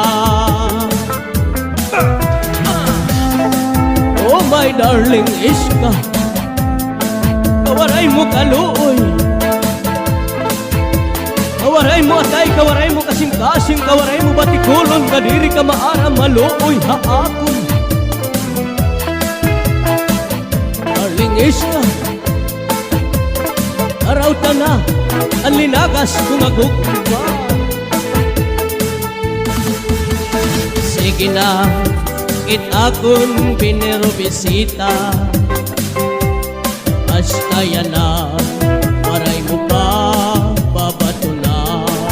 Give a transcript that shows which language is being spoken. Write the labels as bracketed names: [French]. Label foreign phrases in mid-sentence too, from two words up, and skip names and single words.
[English] Oh my darling iska, [Waray] kawaray mo kaluoy, kawaray mo atay, kawaray mo kasing-kasing, kawaray mo batikulon, kadiri ka maara maluoy haakon. Darling iska, araw ta na ang linagas kung agugma. Sige na, akong pinero bisita, basta yan na, waray mo pa babatunan.